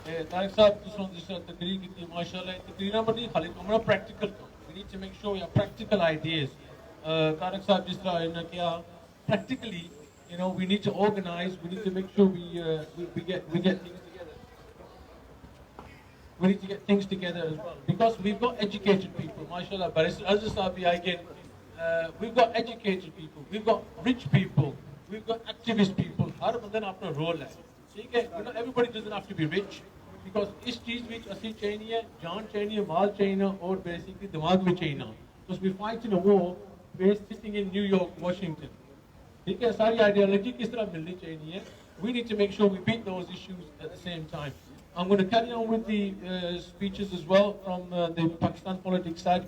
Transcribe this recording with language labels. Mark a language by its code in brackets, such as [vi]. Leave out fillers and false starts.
[ur] طارق صاحب جس طرح تقریر کی تھی ماشاء اللہ, تقریریں پر نہیں خالی ہمارا practical, [en] we need to make sure we have practical ideas. [ur] Tariq صاحب جس طرح انہوں نے کیا [en] practically, you know, we need to organize, we need to make sure we get things together. We need to get things together as well, because we've got educated people, mashallah. But as again, we've got educated people, we've got rich people, we've got activist people. [ur] ہر بندے نے اپنا role ہے, ٹھیک ہے. [en] Everybody doesn't have to be rich, because [ur] اس چیز میں اسی چاہیے, جان چاہیے, مال چاہیے, اور بیسکلی دماغ بھی چاہیے. [en] Because we fight in a war based sitting in New York, Washington. [ur] ٹھیک ہے, ساری آئیڈیالوجی کس طرح ملنی چاہیے. [en] We need to make sure we beat those issues at the same time. I'm going to carry on with the speeches as well from the Pakistan politics side.